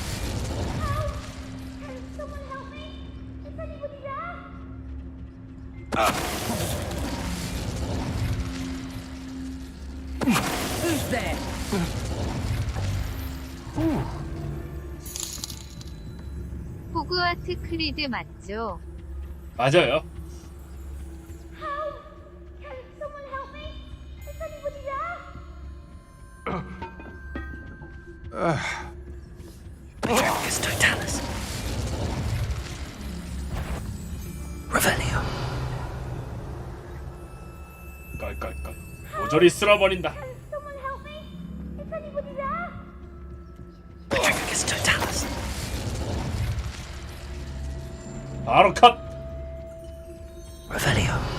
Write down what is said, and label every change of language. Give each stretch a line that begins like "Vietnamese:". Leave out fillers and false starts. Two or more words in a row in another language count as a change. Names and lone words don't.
English: Who's there?
Korean: 호그와트 크리드 맞죠? 맞아요.
Latin: Patricus Totalis. Revelio.
Korean: 깔깔깔. 모조리 쓸어버린다.
Latin: Patricus Totalis.
Korean: 바로 컷.
Latin: Revelio.